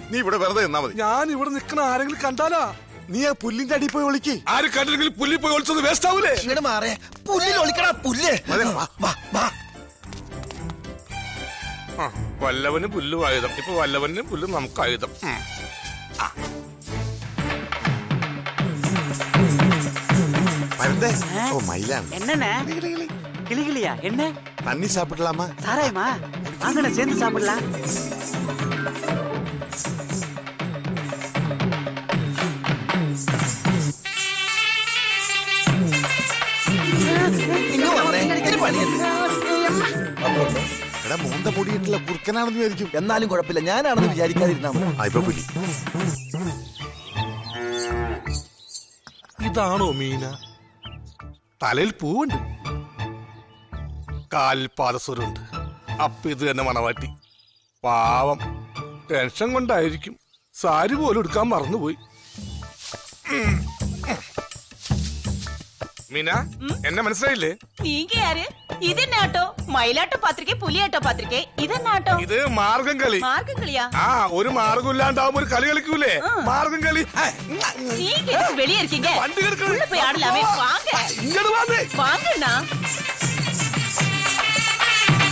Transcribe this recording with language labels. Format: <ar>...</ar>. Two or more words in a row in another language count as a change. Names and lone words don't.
<ml>നീ ഇവിടെ വെറുതെ നിന്നാ മതി. ഞാൻ ഇവിടെ നിൽക്കുന്ന ആരെങ്കിലും കണ്ടാലാ? നീ ആ പുല്ലിന്റെ അടിയിൽ പോയി വിളിക്ക്. ആര് കണ്ടില്ലെങ്കിൽ പുല്ലിൽ പോയി ഒളിച്ചത് വേസ്റ്റ് ആവൂലേ? ഇങ്ങോട്ട് മാറേ. പുല്ലിൽ ഒളിക്കടാ പുല്ല്. വല്ലവന് പുല്ലും ആയുധം. ഇപ്പൊ വല്ലവന് പുല്ല് നമുക്ക് ആയുധം.</ml> <ta>என்னண்ணே கிளிகிளியா? என்ன தண்ணி சாப்பிடலாமா? சாராயமா? வாங்கண்ணே சேர்ந்து சாப்பிடலாம்.</ta> <ml>മൂന്ന പൊടിയിട്ടുള്ള കുറുക്കനാണെന്ന് വിചാരിക്കും. എന്നാലും കുഴപ്പമില്ല, ഞാനാണെന്ന് വിചാരിക്കാതിരുന്നാ പുലി. ഇതാണോ മീന? തലയിൽ പൂവുണ്ട്, കാലിൽ പാദസ്വരമുണ്ട്. അപ്പൊ ഇത് തന്നെ മണവാട്ടി. പാവം, ടെൻഷൻ കൊണ്ടായിരിക്കും സാരി പോലും എടുക്കാൻ മറന്നുപോയി. മീന, എന്നെ മനസ്സിലായില്ലേ?</ml> <ta>நீங்க யாரு? இது என்ன ஆட்டோ? மயிலாட்டோ பாத்திருக்கே, புலியாட்டோ பாத்திருக்கே. இது என்ன ஆட்டோ?</ta> <ml>ഇത് മാർഗം കളി.</ml> <ta>மார்க்கம் களியா?</ta> <ml>ഒരു മാർഗം ഇല്ലാണ്ടാവുമ്പോ ഒരു കളി കളിക്കൂലേ, മാർഗം കളി.</ml> <ta>நீங்க எதுக்கு வெளியே இருக்கீங்க?</ta> <ml>വണ്ടി കിടക്കണം.</ml> <ta>உள்ள போய் ஆடலாமே. வாங்க</ta> <ml>ഇങ്ങോട്ട് വന്നേ.</ml> <ta>வாங்கண்ணா.</ta>